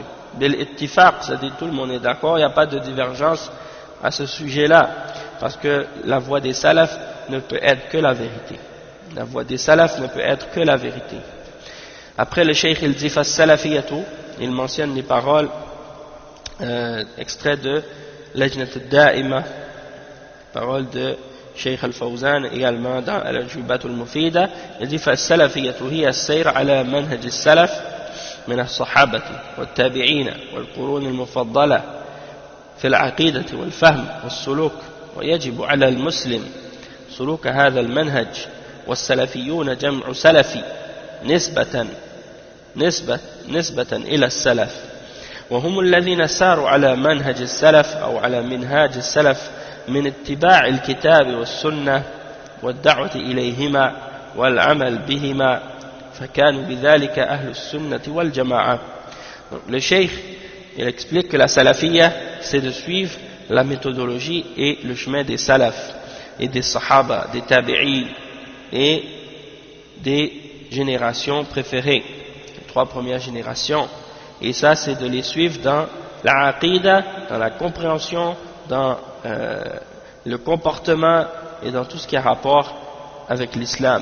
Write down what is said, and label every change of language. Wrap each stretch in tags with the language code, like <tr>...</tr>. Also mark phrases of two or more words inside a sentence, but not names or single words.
<ar>بالاتفاق,</ar> <fr>c'est-à-dire tout le monde est d'accord, il n'y a pas de divergence à ce sujet-là, parce que la voie des salafs ne peut être que la vérité. La voie des salafs ne peut être que la vérité. Après le cheikh il dit fas-salafiyatu, il mentionne les paroles extraits de Lajnat al-Da'ima, paroles de Cheikh al-Fawzan également dans al-Jubat al-Mufida. Il dit</fr> <ar>فالسلفية هي السير على منهج السلف من الصحابة والتابعين والقرون المفضلة في العقيدة والفهم والسلوك ويجب على المسلم سلوك هذا المنهج والسلفيون جمع سلفي نسبة إلى السلف وهم الذين ساروا على منهج السلف أو على منهاج السلف من اتباع الكتاب والسنة والدعوة إليهما والعمل بهما فكانوا بذلك أهل السنة والجماعة.</ar> <fr>Le cheikh il explique que la salafiyya c'est de suivre la méthodologie et le chemin des salafs et des sahaba, des tabi'is et des générations préférées, les 3 premières générations, et ça c'est de les suivre dans la aqida, dans la compréhension, dans le comportement et dans tout ce qui a rapport avec l'islam.</fr>